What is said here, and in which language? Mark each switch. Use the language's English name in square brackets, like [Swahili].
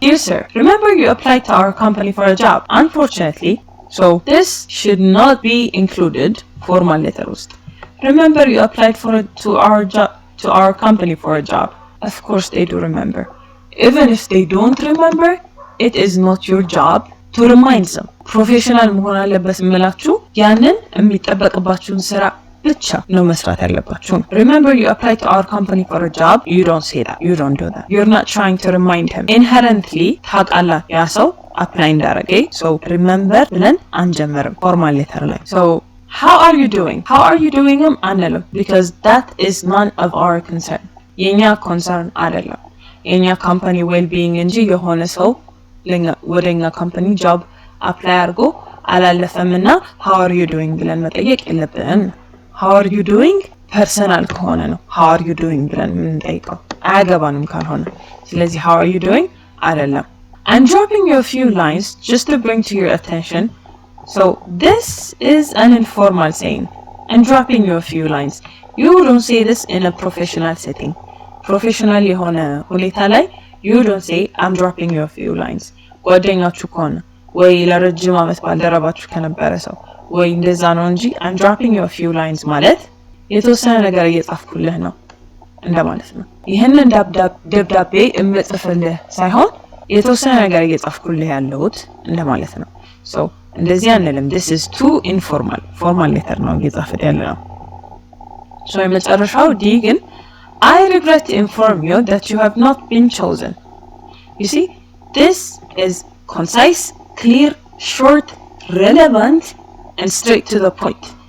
[English] Dear sir, remember you applied to our company for a job. Unfortunately, so this should not be included formal letter [Amharic] ውስጥ። [English] Remember you applied to our company for a job. Of course they do remember. Even if they don't remember, it is not your job to remind them. [Amharic] ፕሮፌሽናል መሆን አለበት የምላችሁ ያንን የሚጠበቅባችሁን ስራ ብቻ ነው መስራት ያለባችሁ። [English] Remember you applied to our company for a job. You don't say that. You don't do that. You're not trying to remind him. [Amharic] Inherently ታውቃላ ያ ሰው አፕላይ እንዳረገ። so remember ብለን አንጀምርም ፎርማል ሌተር ላይ። [English] so how are you doing? How are you doing [Amharic] አንልም [English] because that is none of our concern. [Amharic] የኛ ኮንሰርን አይደለም። የኛ ካምፓኒ ዌል ቢይንግ እንጂ የሆነ ሰው ወደኛ ካምፓኒ ጆብ አፕላይ አድርጎ አላለፈምና how are you doing ብለን መጠየቅ የለብንም። how are you doing ፐርሰናል ከሆነ ነው how are you doing ብለን የምንጠይቀው፣ አያገባንም ካልሆነ። ስለዚህ how are you doing አይደለም። [English] I'm dropping you a few lines just to bring to your attention. So this is an informal saying. I'm dropping you a few lines. You don't say this in a professional setting. [Amharic] Professional የሆነ ሁኔታ ላይ [English] you don't say I'm dropping you a few lines. [Amharic] ጓደኛችሁ ከሆነ ወይ ለረጅም ዓመት ባልደረባችሁ ከነበረ ሰው ወይ እንደዛ ነው እንጂ I'm dropping you a few lines ማለት የተወሰነ ነገር እየጻፍኩልህ ነው እንደማለት ነው። ይሄንን ደብዳቤ እምጽፍልህ ሳይሆን የተወሰነ ነገር እየጻፍኩልህ ያለሁት እንደማለት ነው። so እንደዚህ አንልም። [English] this is too informal. formal letter [Amharic] ነው እየጻፍኩት ያለው። so የመጨረሻው ዲ ግን [English] I regret to inform you that you have not been chosen. You see, this is concise, clear, short, relevant, and straight to the point.